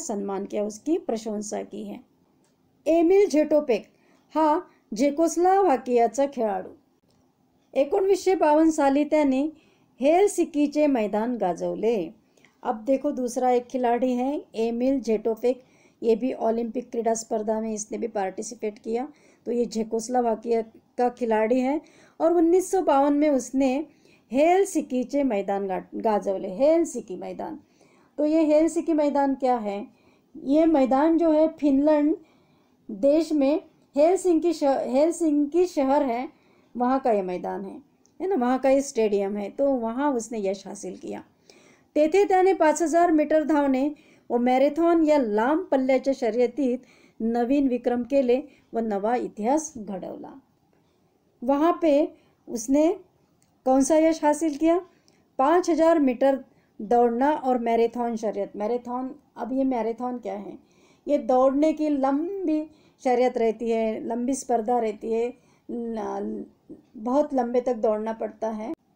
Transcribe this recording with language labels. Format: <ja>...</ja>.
<hi>सम्मान किया, उसकी प्रशंसा की है।</hi> <mr>एमिल झेटोपेक हा झेकोस्लोवाकियाचा खेळाडू। 1952 साली त्याने हेलसिंकीचे मैदान गाजवले।</mr> <hi>अब देखो दूसरा एक खिलाड़ी है एमिल झेटोपेक, ये भी ओलंपिक क्रीडा स्पर्धा में इसने भी पार्टिसिपेट किया। तो ये झेकोस्लोवाकिया का खिलाड़ी है और 1952 में उसने</hi> <mr>हेलसिंकीचे मैदान गाजवले।</mr> <hi>हेलसिंकी मैदान, तो ये हेलसिंकी मैदान क्या है? ये मैदान जो है फिनलैंड देश में हेलसिंकी शहर है, वहाँ का ये मैदान है ना, वहाँ का ये स्टेडियम है। तो वहाँ उसने यश हासिल किया।</hi> <mr>तेथे त्याने 5000 मीटर धावणे व मॅरेथॉन या लांब पल्ल्याच्या शर्यतीत नवीन विक्रम केले व नवा इतिहास घडवला।</mr> <hi>वहाँ पे उसने कौन सा यश हासिल किया? 5000 मीटर दौड़ना और मैराथन शर्यत। मैराथन, अब ये मैराथन क्या है? ये दौड़ने की लंबी शर्यत रहती है, लंबी स्पर्धा रहती है, बहुत लंबे तक दौड़ना पड़ता है।</hi>